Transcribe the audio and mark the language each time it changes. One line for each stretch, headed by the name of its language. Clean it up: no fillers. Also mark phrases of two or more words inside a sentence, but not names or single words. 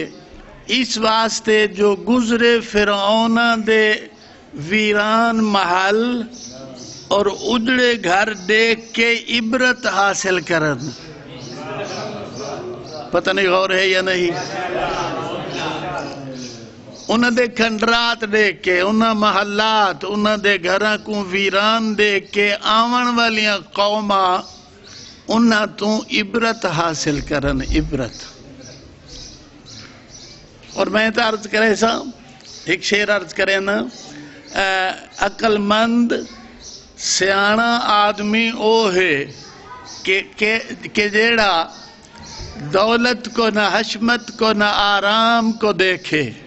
Saraiki: اس واسطے جو گزرے فرعون دے ویران محل اور اجڑے گھر دیکھ کے عبرت حاصل کرن. پتہ نہیں غور ہے یا نہیں؟ انہاں دے کھنڈرات دیکھ کے، انہاں محلات، انہاں دے گھراں کو ویران دیکھ کے آون والیاں قوماں انہاں تو عبرت حاصل کرن. عبرت. اور میں تو عرض کرے سا ایک شعر عرض کرے نا، عقل مند سیانا آدمی او ہے کہ جیڑا دولت کو نہ حشمت کو نہ آرام کو دیکھے.